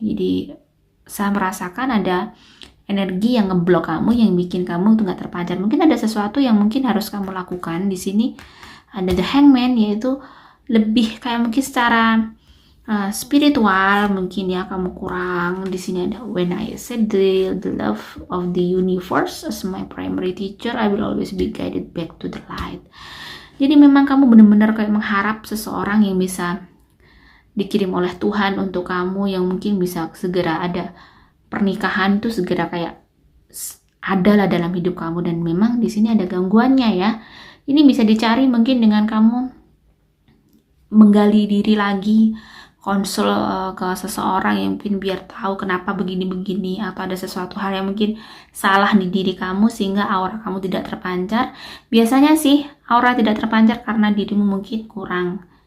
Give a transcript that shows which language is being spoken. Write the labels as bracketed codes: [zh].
[id] Jadi saya merasakan ada energi yang ngeblok kamu, yang bikin kamu tuh nggak terpancar. Mungkin ada sesuatu yang mungkin harus kamu lakukan. Di sini ada the hangman, yaitu lebih kayak mungkin secara spiritual mungkin ya kamu kurang. Di sini ada [en] when I said the love of the universe as my primary teacher, I will always be guided back to the light. [id] Jadi memang kamu benar-benar kayak mengharap seseorang yang bisa dikirim oleh Tuhan untuk kamu, yang mungkin bisa segera ada pernikahan tuh, segera kayak adalah dalam hidup kamu. Dan memang di sini ada gangguannya ya. Ini bisa dicari mungkin dengan kamu menggali diri lagi, konsul ke seseorang yang mungkin biar tahu kenapa begini-begini, atau ada sesuatu hal yang mungkin salah di diri kamu sehingga aura kamu tidak terpancar. Biasanya sih aura tidak terpancar karena dirimu mungkin kurang